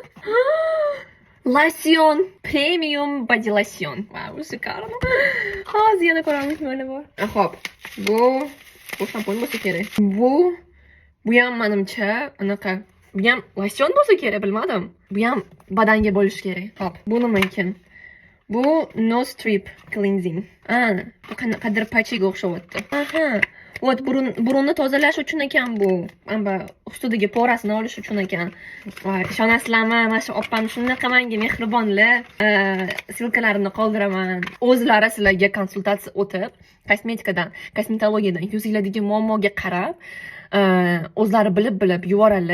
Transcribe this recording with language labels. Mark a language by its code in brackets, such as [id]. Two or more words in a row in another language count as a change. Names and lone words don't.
[en] Lotion, premium body lotion. [ru] Wow, шикарно. [uz] Hozir yana ko'ramiz mana bor. Hop. Bu shampun bo'lsa kerak. Bu ham menimcha anaqa. Bu ham lotion bo'lsa kerak, bilmadim. Bu ham badanga bo'lishi kerak. Hop. Bu nima ekan? Bu [en] no strip cleansing. [uz] Bu qanaqadir pachiga o'xshayapti. Aha. Вот burunni tozalash uchun ekan bu. Mana ustidagi porasini olish uchun ekan. Voy, ishonasizlarmi? Mana shu opam shunaqa menga mehribonlar. Silkalarini qoldiraman. O'zlari sizlarga konsultatsiya o'tib, kosmetologiyadan yuzinglardagi muammoga qarab, o'zlari bilib yuboradilar.